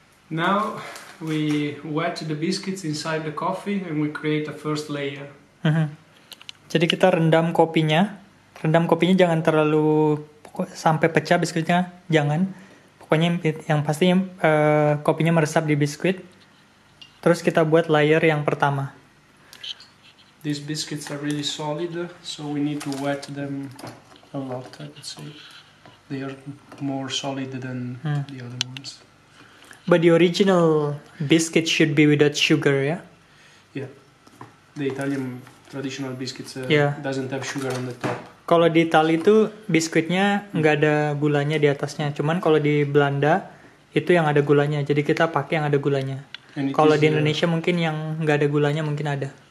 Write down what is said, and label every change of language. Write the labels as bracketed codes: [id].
[en] Now we wet the biscuits inside the coffee and we create a first layer. [id] Jadi kita rendam kopinya. Rendam kopinya jangan terlalu sampai pecah biskuitnya, jangan. Pokoknya yang pastinya kopinya meresap di biskuit. Terus kita buat layer yang pertama. [en] These biscuits are really solid, so we need to wet them a lot, I would say. They are more solid than the other ones. But the original biscuit should be without sugar, ya? Yeah. The Italian traditional biscuits doesn't have sugar on the top. [id] Kalau di Italia itu biskuitnya nggak ada gulanya di atasnya. Cuman kalau di Belanda itu yang ada gulanya. Jadi kita pakai yang ada gulanya. Kalau di Indonesia mungkin yang nggak ada gulanya mungkin ada.